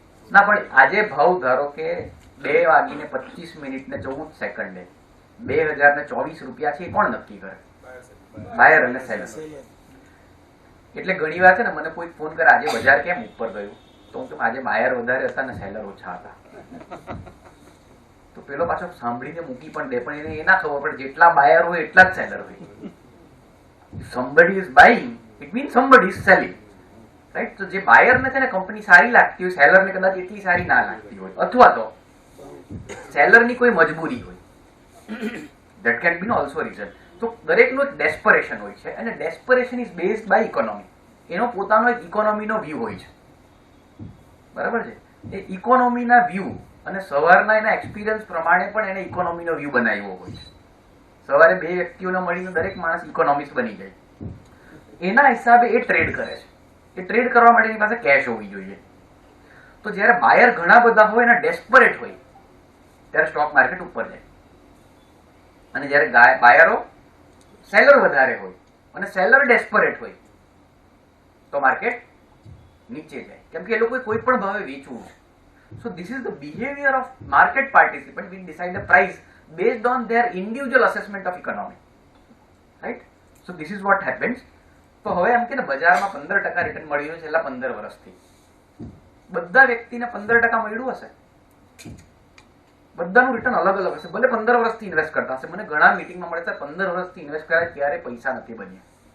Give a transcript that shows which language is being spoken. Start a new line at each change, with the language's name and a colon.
Gujarati: ના, પણ આજે ભાવ ધારો કે 2:25 ને 14 સેકન્ડે 2024 રૂપિયા છે, એ કોણ નક્કી કરે? બાયર અને સેલર. એટલે ઘણી વાર છે ને, મને કોઈ ફોન કરે આજે બજાર કેમ ઉપર ગયું, તો હું કહું આજે બાયર વધારે હતા ને સેલર ઓછા હતા. તો પેલો પાછો સાંભળીને મૂકી પણ દે, પણ એને એ ના ખબર પડે જેટલા બાયર હોય એટલા જ સેલર હોય.
English: somebody is buying, it means somebody is selling, right?
Gujarati: તો જે બાયર ને છે ને કંપની સારી લાગતી હોય, સેલર ને કદાચ એટલી સારી ના લાગતી હોય, અથવા તો સેલર ની કોઈ મજબૂરી હોય,
English: that can be also reason.
Gujarati: તો દરેકનું એક ડેસ્પરેશન હોય છે, અને
English: Desperation is based by economy.
Gujarati: એનો પોતાનો એક ઇકોનોમીનો વ્યૂ હોય છે, બરાબર છે? એ ઇકોનોમીના વ્યૂ અને સવારના એના એક્સપિરિયન્સ પ્રમાણે પણ એને ઇકોનોમીનો વ્યૂ બનાવ્યો હોય છે. સવારે બે વ્યક્તિઓને મળીને દરેક માણસ ઇકોનોમિક્સ બની જાય. એના હિસાબે એ ટ્રેડ કરે છે. એ ટ્રેડ કરવા માટે એની પાસે કેશ હોવી જોઈએ. તો જ્યારે બાયર ઘણા બધા હોય અને ડેસ્પરેટ હોય ત્યારે સ્ટોક માર્કેટ ઉપર જાય, અને જ્યારે બાયરો સેલર વધારે હોય અને સેલર ડેસ્પરેટ હોય તો માર્કેટ નીચે જાય, કેમ કે એ લોકોએ કોઈ પણ ભાવે વેચવું છે.
English: So this is the behavior of market participant will decide the price based on their individual assessment of economy, right? So this is what happens.
Gujarati: તો હવે એમ કે ને બજારમાં 15% રિટર્ન મળ્યું છે છેલ્લા 15 વર્ષથી. બધા વ્યક્તિને 15% મળ્યું હશે? બધાનું રિટર્ન અલગ અલગ હશે, ભલે 15 વર્ષથી ઇન્વેસ્ટ કરતા હશે. મને ઘણા મીટિંગમાં મળે છે 15 વર્ષથી ઇન્વેસ્ટ કર્યા ત્યારે પૈસા નથી બન્યા.